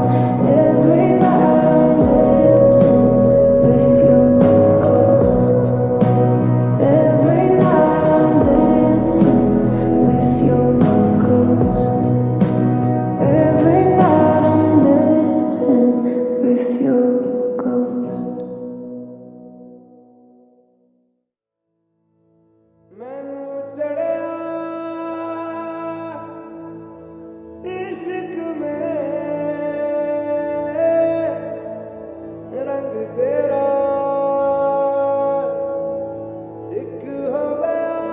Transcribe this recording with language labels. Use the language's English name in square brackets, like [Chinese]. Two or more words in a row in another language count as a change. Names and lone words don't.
[English] Every night I'm dancing with your ghost. Every night I'm dancing with your ghost. Every night I'm dancing with your ghost. [Punjabi] ਮੈਨੂ ਚੜ੍ਹਿਆ ਇਸ਼ਕ ਮੇਂ ਰੰਗ ਤੇਰਾ ਏਕ ਹੋ ਗਿਆ